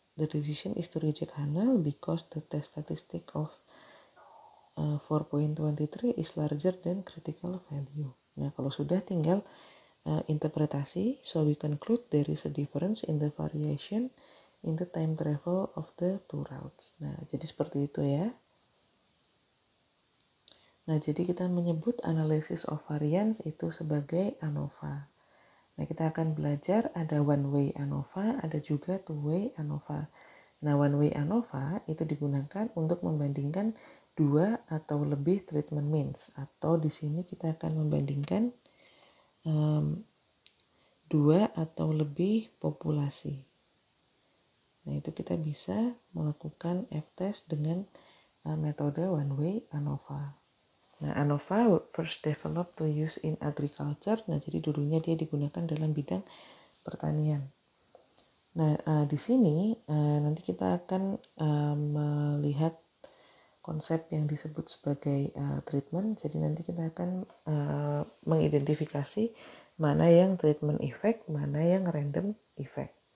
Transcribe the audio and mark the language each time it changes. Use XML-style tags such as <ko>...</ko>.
<en>The decision is to reject H0 because the test statistic of 4.23 is larger than critical value.</en> <id>Nah, kalau sudah tinggal interpretasi,</id> <en>so we conclude there is a difference in the variation in the time travel of the two routes.</en> <id>Nah, jadi seperti itu ya. Nah, jadi kita menyebut analysis of variance itu sebagai ANOVA. Nah, kita akan belajar ada one way ANOVA, ada juga two way ANOVA. Nah, one way ANOVA itu digunakan untuk membandingkan dua atau lebih treatment means, atau di sini kita akan membandingkan dua atau lebih populasi. Nah, itu kita bisa melakukan F-test dengan metode one way ANOVA.</id> <en>Nah, ANOVA first developed to use in agriculture.</en> <id>Nah, jadi dulunya dia digunakan dalam bidang pertanian. Nah, di sini nanti kita akan melihat konsep yang disebut sebagai treatment. Jadi nanti kita akan mengidentifikasi mana yang treatment effect, mana yang random effect.</id>